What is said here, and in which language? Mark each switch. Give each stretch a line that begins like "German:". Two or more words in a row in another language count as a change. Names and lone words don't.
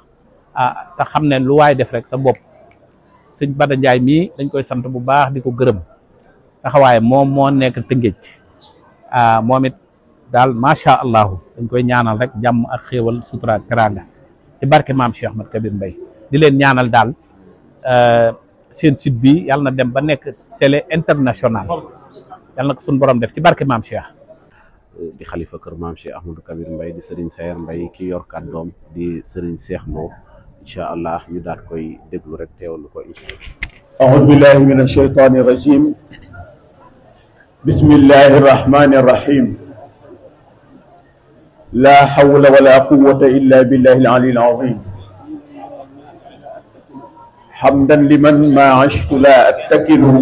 Wolof: te xam ne lu waay def rek sa bopp sëñ Bada Ndiaye mii dañ koy sant bu baax di ko gërëm taxawaaye moom moo nekk Tëngéej moom it daal
Arabic: ما شاء الله
Wolof: dañ koy ñaanal rek jàmm ak xéewal sutura ak teranga ci barke maam Cheikh Ahmad Kabir Mbaye di leen ñaanal daal seen site bi yàlla na dem ba nekk
French: télé international
Wolof: yàlla na ko suñu borom def ci barke maam Cheikh. di xalifa kër maam Cheikh Ahmadou Kabir Mbaye di Serigne Sayer Mbaye ki yor kàddoom di Serigne Cheikh Mbow
Arabic: إن شاء الله
Wolof: ñu daal koy déglu rek teewlu ko
Arabic: إن شاء الله. أعوذ بالله من الشيطان الرجيم بسم الله الرحمن الرحيم لا حول ولا قوة إلا بالله العلي العظيم حمدا لمن ما عشت لا أتكل